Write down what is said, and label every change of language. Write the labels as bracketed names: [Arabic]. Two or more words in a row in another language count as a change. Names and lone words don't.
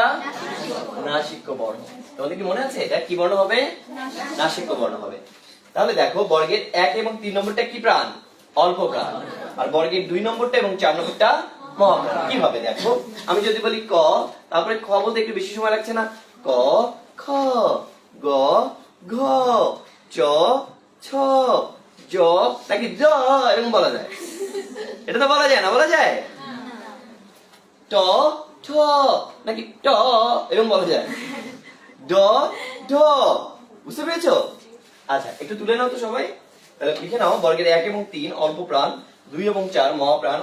[Bangla] নাসিক্য বর্ণ। তোমাদের কি মনে আছে এটা কি বর্ণ হবে? নাসিক্য বর্ণ হবে। তাহলে দেখো, বর্গের 1 এবং 3 নম্বরটা কি প্রাণ? অল্প প্রাণ। আর বর্গের 2 নম্বরটা এবং 4 নম্বরটা মহাপ্রাণ। কিভাবে দেখো, আমি যদি বলি ক, তারপরে খ বলতে একটু বেশি সময় লাগছে না? ক, খ, গ, ঘ, চ, ছ, জ, নাকি জ এরকম বলা যায়? এটা তো বলা যায় না? বলা যায়? ট, ঠ, নাকি ট এরকম বলা যায়? ড, ঢ। বুঝতে পেরেছো? আচ্ছা, একটু তুলে নাও তো সবাই। তাহলে লিখে নাও, বর্গের 1 এবং 3 অল্প প্রাণ, 2 এবং 4 মহাপ্রাণ।